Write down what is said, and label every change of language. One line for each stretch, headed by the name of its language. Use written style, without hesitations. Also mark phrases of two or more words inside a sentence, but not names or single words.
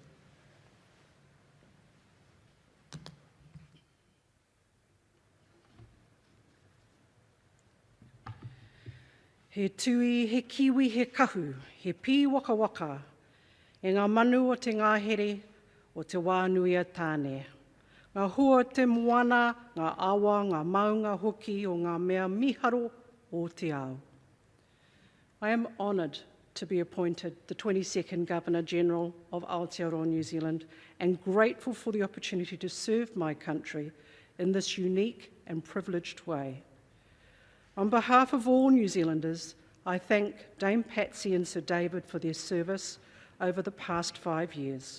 Māori: He tui, he kiwi, he kahu, he pi waka waka, e ngā manu o te ngāhere o te wānui a tāne. Ngā hua te moana, ngā awa, ngā maunga hoki o ngā mea miharo o te ao.
English: I am honoured to be appointed the 22nd Governor-General of Aotearoa New Zealand and grateful for the opportunity to serve my country in this unique and privileged way. On behalf of all New Zealanders, I thank Dame Patsy and Sir David for their service over the past 5 years.